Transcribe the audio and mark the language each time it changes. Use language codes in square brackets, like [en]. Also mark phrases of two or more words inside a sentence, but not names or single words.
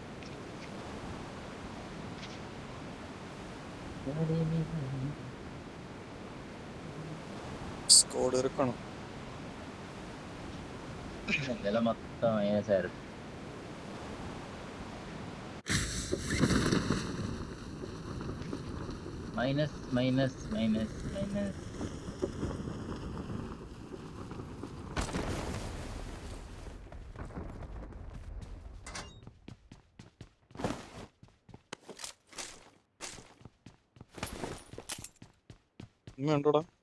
[ml] സ്കോഡ് ഇറക്കണം. [te] మొత్తం వేసారు. [en] minus minus minus minus. [ml] ഉണ്ടോടാ?